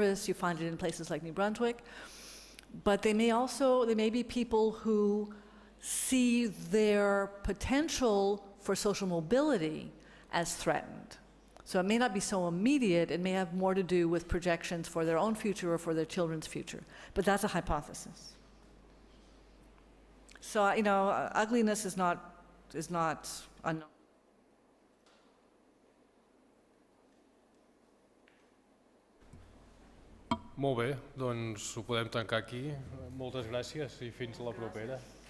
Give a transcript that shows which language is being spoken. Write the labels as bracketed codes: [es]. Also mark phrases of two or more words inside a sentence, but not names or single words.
[en] You find it in places like New Brunswick, but they may be people who see their potential for social mobility as threatened. So it may not be so immediate, it may have more to do with projections for their own future or for their children's future. But that's a hypothesis. So, ugliness is not unknown. [ca] Molt bé, doncs ho podem tancar aquí. Moltes gràcies i fins a la propera.